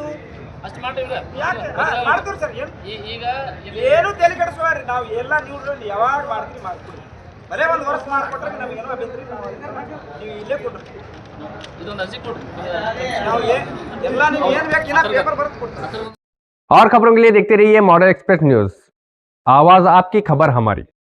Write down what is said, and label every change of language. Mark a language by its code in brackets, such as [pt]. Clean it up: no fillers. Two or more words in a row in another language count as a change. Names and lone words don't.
[kn] ಅಷ್ಟು ಮಾಡ್ತೀವಿ ಯಾಕೆ ಮಾಡ್ತೀವಿ ಸರ್ ಏನು ಈಗ ಏನು ತಲೆ ಕೆಡಿಸುವಾರಿ ನಾವು ಎಲ್ಲ ನೀವು ಯಾವಾಗ ಮಾಡ್ತೀವಿ ಮಾಡ್ಕೊಡಿ ಬರೇ ಒಂದು ವರ್ಷ ಮಾಡ್ಕೊಟ್ರೆ ನಮಗೇನೋ ಅಭ್ಯಂತರ ಇಲ್ಲ. ನೀವು ಇಲ್ಲೇ ಕೊಡ್ರಿ ಇದೊಂದು ಅರ್ಜಿ ಕೊಡ್ರಿ ನಾವು ಎಲ್ಲ ನೀವು ಏನು ಬೇಕು ಇಲ್ಲ ಪೇಪರ್ ಬರೆದು ಕೊಡ್ತೀವಿ [hi] और खबरों के लिए देखते रहिए मॉडर्न एक्सप्रेस न्यूज, आवाज आपकी खबर हमारी।